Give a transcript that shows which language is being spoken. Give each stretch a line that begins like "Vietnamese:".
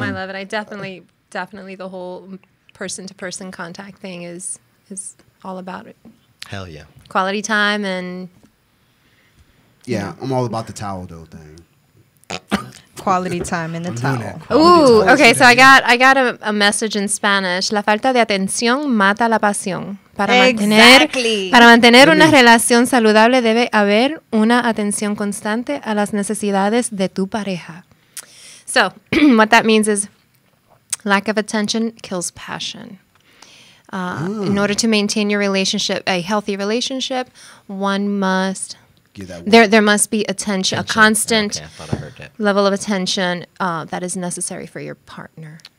English: I love it. I definitely the whole person-to-person contact thing is all about it. Hell yeah. Quality time and. Yeah, I'm all about the towel though thing. Quality time in the towel. Ooh, okay. So I got a message in Spanish.
Spanish: La falta de atención mata la pasión. Para mantener una relación saludable debe haber una atención constante a las necesidades de tu pareja.
English: So what that means is lack of attention kills passion. In order to maintain your relationship, a healthy relationship, one must. There must be attention, a constant level of attention that is necessary for your partner.